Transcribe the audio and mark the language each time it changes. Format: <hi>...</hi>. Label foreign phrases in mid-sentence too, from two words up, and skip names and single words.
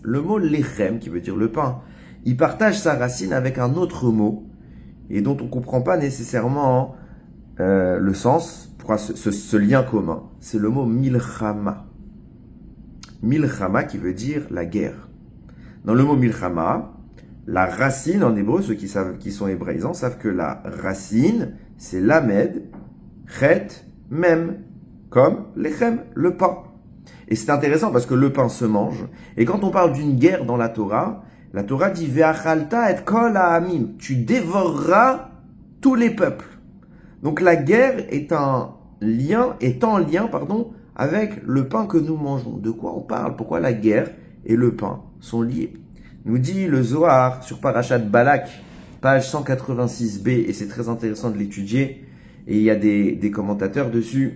<fr>Le mot lechem, qui veut dire le pain, il partage sa racine avec un autre mot, et dont on ne comprend pas nécessairement le sens, ce lien commun. C'est le mot milchama. Milchama qui veut dire la guerre. Dans le mot milchama, la racine en hébreu, ceux qui sont hébraïsants savent que la racine, c'est</fr> <he>למד, חית, מם,</he> <fr>comme lechem, le pain. Et c'est intéressant parce que le pain se mange. Et quand on parle d'une guerre dans la Torah dit</fr> <he>ואכלת את כל העמים.</he> <fr>Tu dévoreras tous les peuples. Donc la guerre est en lien avec le pain que nous mangeons. De quoi on parle? Pourquoi la guerre et le pain sont liés? Nous dit le Zohar sur Parashat Balak, page 186b, et c'est très intéressant de l'étudier, et il y a des commentateurs dessus.</fr>